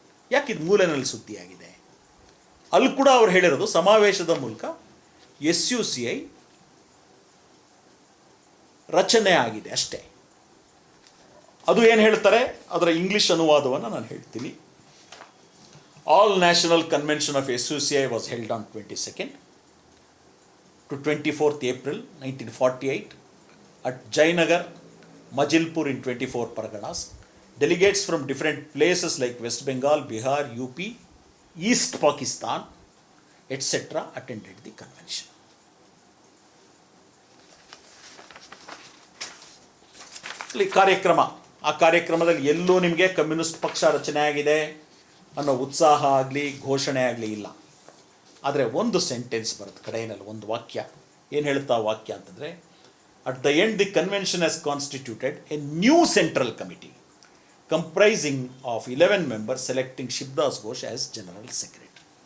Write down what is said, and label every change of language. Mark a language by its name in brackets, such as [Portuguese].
[Kannada] ಯಾಕೆ ಇದು ಮೂಲೆಯಲ್ಲಿ ಸುದ್ದಿಯಾಗಿದೆ? ಅಲ್ಲಿ ಕೂಡ ಅವ್ರು ಹೇಳಿರೋದು ಸಮಾವೇಶದ ಮೂಲಕ SUCI ರಚನೆ ಆಗಿದೆ ಅಷ್ಟೇ. ಅದು ಏನು ಹೇಳ್ತಾರೆ ಅದರ ಇಂಗ್ಲಿಷ್ ಅನುವಾದವನ್ನು ನಾನು ಹೇಳ್ತೀನಿ. [English] All national convention of SUCI was held on 22nd to 24th April 1948 at Jayanagar, Majilpur in 24 Parganas. Delegates from different places like West Bengal, Bihar, UP, East Pakistan, etc. attended the convention. [Kannada] ಕಾರ್ಯಕ್ರಮ, ಆ ಕಾರ್ಯಕ್ರಮದಲ್ಲಿ ಎಲ್ಲೂ ನಿಮಗೆ communist ಪಕ್ಷ ರಚನೆ ಆಗಿದೆ ಅನ್ನೋ ಉತ್ಸಾಹ ಆಗಲಿ ಘೋಷಣೆ ಆಗಲಿ ಇಲ್ಲ. ಆದರೆ ಒಂದು ಸೆಂಟೆನ್ಸ್ ಬರುತ್ತೆ ಕಡೆಯಲ್ಲಿ, ಒಂದು ವಾಕ್ಯ. ಏನು ಹೇಳ್ತಾ ವಾಕ್ಯ ಅಂತಂದರೆ, [English] At the end the convention has constituted a new central committee comprising of 11 members selecting Shivdas Ghosh as general secretary.